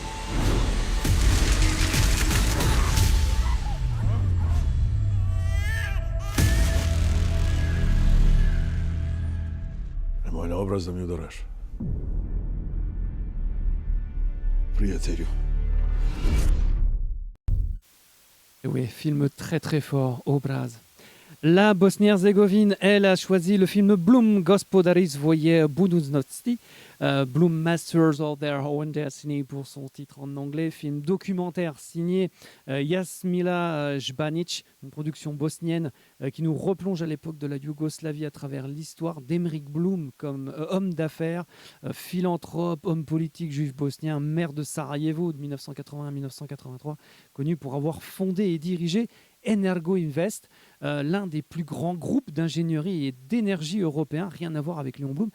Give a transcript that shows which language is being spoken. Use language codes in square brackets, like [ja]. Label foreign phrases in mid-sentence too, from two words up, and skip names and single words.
[sr] Nemoj na obraz da mi udoraš. Prijatelju. [fr] Et oui, film très très fort, Obraz. La Bosnie-Herzégovine, elle, a choisi le film Bloom Gospodari svoje budućnosti, Bloom Masters of Their Own Destiny pour son titre en anglais, film documentaire signé Jasmila Jbanic, une production bosnienne qui nous replonge à l'époque de la Yougoslavie à travers l'histoire d'Emeric Bloom comme homme d'affaires, philanthrope, homme politique juif bosnien, maire de Sarajevo de 1980 à 1983, connu pour avoir fondé et dirigé Energo Invest, l'un des plus grands groupes d'ingénierie et d'énergie européens, rien à voir avec Léon Blum.